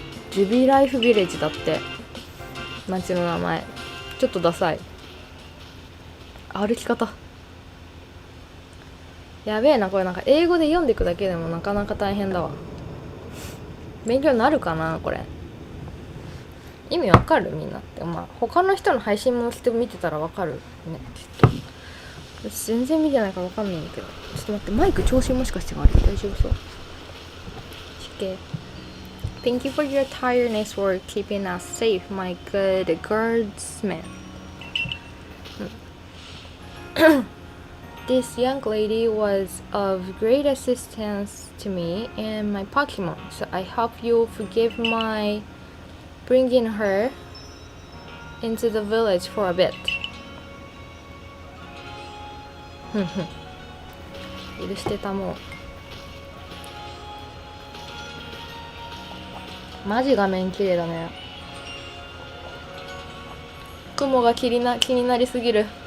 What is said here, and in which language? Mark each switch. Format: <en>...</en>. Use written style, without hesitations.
<ja>Jubilife Village だって町の名前ちょっとダサい歩き方やべえなこれなんか英語で読んでいくだけでもなかなか大変だわ勉強になるかなこれ意味わかるみんなってまあ他の人の配信も見てたらわかるねきっと私全然見てないからわかんないんだけどちょっと待ってマイク調子もしかして悪い大丈夫そう Okay.</ja> <en>Thank you for your tiredness for keeping us safe, my good guardsman. This young lady was of great assistance to me and my Pokemon, so I hope you'll forgive my bringing her into the village for a bit.</en> <ja>許してたもうマジ画面綺麗だね雲が気になりすぎる</ja>